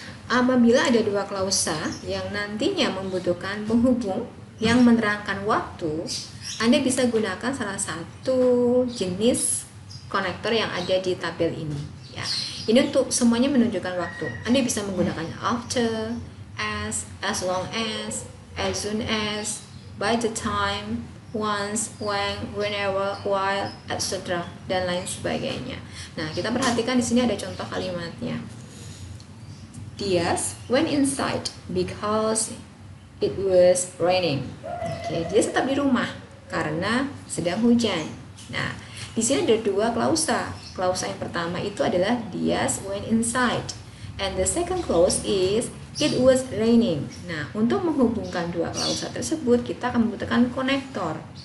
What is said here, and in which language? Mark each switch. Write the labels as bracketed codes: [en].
[id] Apabila ada dua klausa yang nantinya membutuhkan penghubung yang menerangkan waktu, Anda bisa gunakan salah satu jenis konektor yang ada di tabel ini. Ya, ini untuk semuanya menunjukkan waktu. Anda bisa menggunakan [en] after, as long as soon as, by the time, once, when, whenever, while, etc. [id] dan lain sebagainya. Nah, kita perhatikan di sini ada contoh kalimatnya. [en] Diaz went inside because it was raining. [id] Oke, dia tetap di rumah karena sedang hujan. Nah, di sini ada dua klausa. Klausa yang pertama itu adalah [en] Diaz went inside, and the second clause is it was raining. [id] Nah, untuk menghubungkan dua klausa tersebut, kita akan membutuhkan konektor.